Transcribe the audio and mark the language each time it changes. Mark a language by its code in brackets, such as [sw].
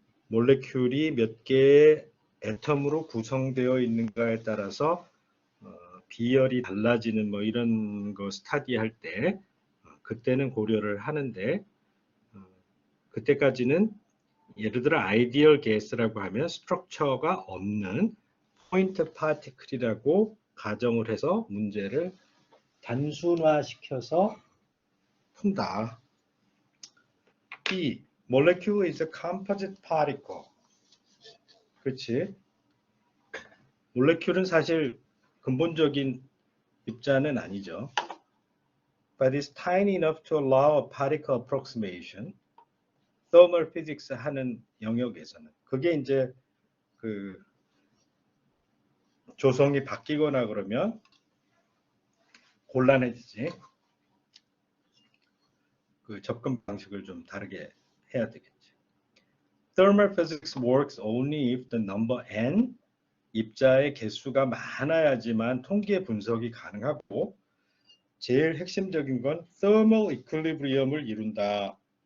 [ko] 몰레큘이 몇 개의 애텀으로 구성되어 있는가에 따라서 비열이 달라지는 뭐 이런 거 스타디할 때 그때는 고려를 하는데, 그때까지는 예를 들어 아이디얼 게스라고 하면 스트럭처가 없는 포인트 파티클이라고 가정을 해서 문제를 단순화시켜서 푼다. [en] B. Molecule is a composite particle. [ko] 그렇지? 몰레큘은 사실 근본적인 입자는 아니죠. [en] But it's tiny enough to allow a particle approximation. [ko] thermal physics 하는 영역에서는. 그게 이제 그 조성이 바뀌거나 그러면 곤란해지지. 그 접근 방식을 좀 다르게 해야 되겠지. [en] Thermal physics works only if the number n, [ko] 입자의 개수가 많아야지만 통계 분석이 가능하고, 제일 핵심적인 건 thermal equilibrium을 이룬다.